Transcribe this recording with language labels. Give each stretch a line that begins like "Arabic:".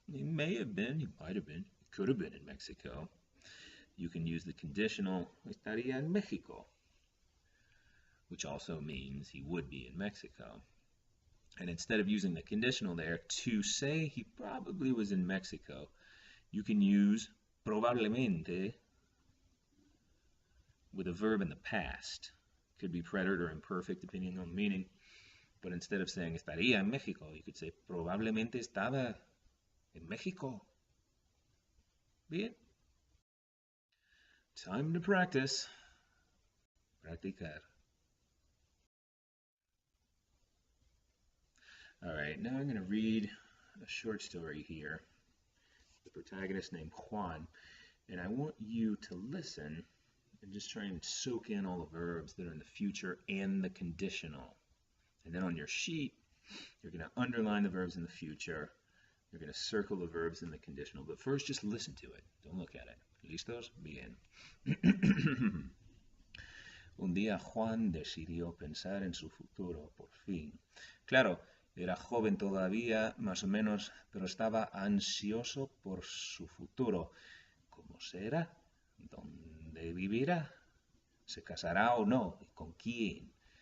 English: He may have been. He might have been. He could have been in Mexico. You can use the conditional,
Spanish: estaría en México,
English: which also means he would be in Mexico. And instead of using the conditional there to say he probably was in Mexico, you can use probablemente with a verb in the past. Could be preterite or imperfect depending on the meaning. But instead of saying
Spanish: estaría en México,
English: you could say
Spanish: probablemente estaba en México. Bien.
English: Time to practice. Practicar. All right, now I'm going to read a short story here. The protagonist named Juan, and I want you to listen and just try and soak in all the verbs that are in the future and the conditional. And then on your sheet, you're going to underline the verbs in the future. You're going to circle the verbs in the conditional. But first, just listen to it. Don't look at it.
Spanish: ¿Listos? Bien. Un día Juan decidió pensar en su futuro, por fin. Claro, era joven todavía, más o menos, pero estaba ansioso por su futuro. ¿Cómo será? ¿Dónde vivirá? ¿Se casará o no? ¿Y con quién?